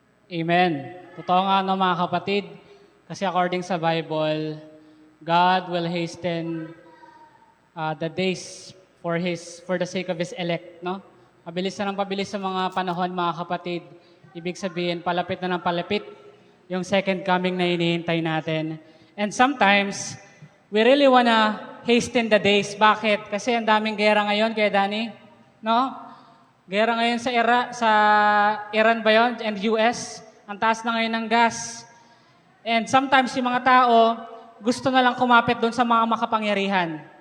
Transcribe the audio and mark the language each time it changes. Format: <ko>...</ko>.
<en>Amen.</en> <tl>Totoo nga, no, mga kapatid, kasi</tl> <en>according sa Bible, God will hasten the days for the sake of His elect, no?</en> <tl>Pabilis na ng pabilis sa mga panahon, mga kapatid. Ibig sabihin, palapit na ng palapit yung second coming na hinihintay natin.</tl> <en>And sometimes, we really wanna hasten the days.</en> <tl>Bakit? Kasi ang daming gera ngayon, kaya Danny, no? Gera ngayon sa Iran ba yun? And US. Ang taas na ngayon ng gas. And sometimes yung mga tao, gusto na lang kumapit doon sa mga makapangyarihan.</tl>